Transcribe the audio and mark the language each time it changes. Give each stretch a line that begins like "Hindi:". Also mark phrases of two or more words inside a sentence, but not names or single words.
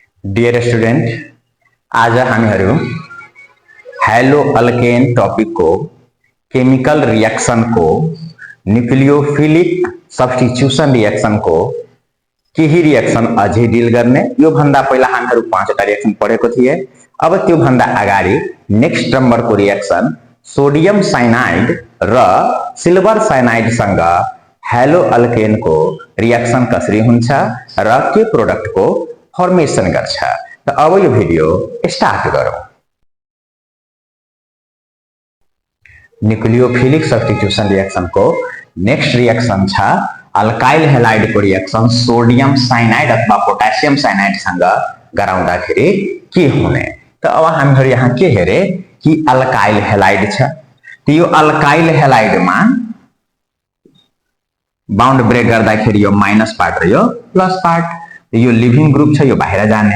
English: Dear student,
Nepali: आज हामीहरू
English: haloalkane topic
Nepali: को
English: chemical reaction
Nepali: को
English: nucleophilic substitution reaction
Nepali: को केही रिएक्शन अझै डिल गर्ने। यो भन्दा पहिला हामीहरू 5वटा रिएक्शन पढेको थिए। अब त्यो भन्दा अगाडि
English: next number
Nepali: को रिएक्शन
English: sodium cyanide
Nepali: र
English: silver cyanide
Nepali: सँग
English: haloalkane
Nepali: को रिएक्शन कसरी हुन्छ र के प्रोडक्ट को फॉर्मेशन गर्छ। त अब यो
English: video start
Nepali: गरौँ।
English: nucleophilic substitution reaction
Nepali: को
English: next reaction
Nepali: छ
English: alkyl halide
Nepali: को
English: reaction sodium cyanide
Nepali: अथवा
English: potassium cyanide
Nepali: सँग गराउँदाखेरि के हुने। त अब हामीहरू यहाँ के हेरे कि
English: alkyl halide
Nepali: छ। त यो
English: alkyl halideमा bond break
Nepali: गर्दाखेरि यो
English: minus part
Nepali: र यो
English: plus part,
Nepali: यो
English: leaving group
Nepali: छ, यो बाहिर जाने।